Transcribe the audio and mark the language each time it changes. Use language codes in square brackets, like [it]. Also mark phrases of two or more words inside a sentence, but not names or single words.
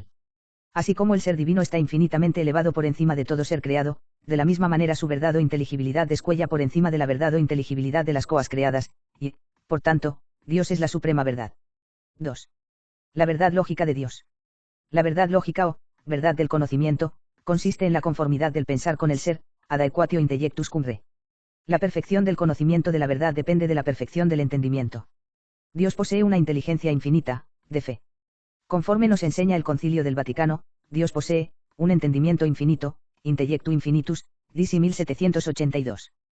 [es] Así como el ser divino está infinitamente elevado por encima de todo ser creado, de la misma manera su verdad o inteligibilidad descuella por encima de la verdad o inteligibilidad de las cosas creadas, y, por tanto, Dios es la suprema verdad. 2. La verdad lógica de Dios. La verdad lógica o, verdad del conocimiento, consiste en la conformidad del pensar con el ser, [la] ad aequatio intellectus cum re. [es] La perfección del conocimiento de la verdad depende de la perfección del entendimiento. Dios posee una inteligencia infinita, de fe. Conforme nos enseña el Concilio del Vaticano, Dios posee un entendimiento infinito, [la] intellectu infinitus, [es] DC 1782.